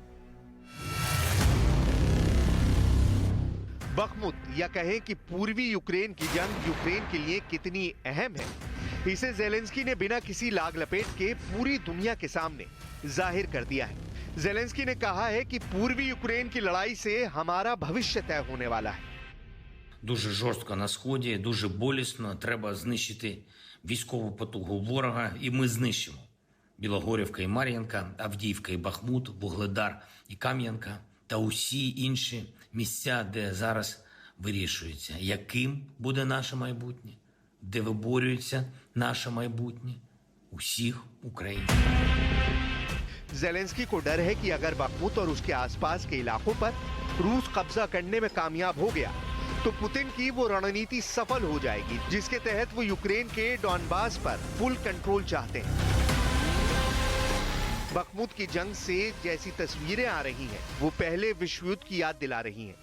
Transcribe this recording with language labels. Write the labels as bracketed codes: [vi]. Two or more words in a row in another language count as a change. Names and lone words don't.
[hi] बखमूत या कहें कि पूर्वी यूक्रेन की जंग यूक्रेन के लिए कितनी अहम है, इसे ज़ेलेंस्की ने बिना किसी लाग लपेट के पूरी दुनिया के सामने जाहिर कर दिया है। ज़ेलेंस्की ने कहा है कि पूर्वी यूक्रेन की लड़ाई से हमारा भविष्य तय होने वाला है। [uk] Дуже жорстко на Сході, дуже болісно. Треба знищити військову потугу ворога, і ми знищимо. Білогорівка і Мар'їнка, Авдіївка і Бахмут, Вугледар і Кам'янка та усі інші місця, де зараз вирішується, яким буде наше майбутнє, де виборюється наше майбутнє усіх українців. [hi] ज़ेलेंस्की को डर है कि अगर बखमूत और उसके आसपास के इलाकों पर रूस कब्जा करने में कामयाब हो गया तो पुतिन की वो रणनीति सफल हो जाएगी जिसके तहत वो यूक्रेन के डॉनबास पर फुल कंट्रोल चाहते हैं। बखमूत की जंग से जैसी तस्वीरें आ रही हैं, वो पहले विश्व युद्ध की याद दिला रही हैं।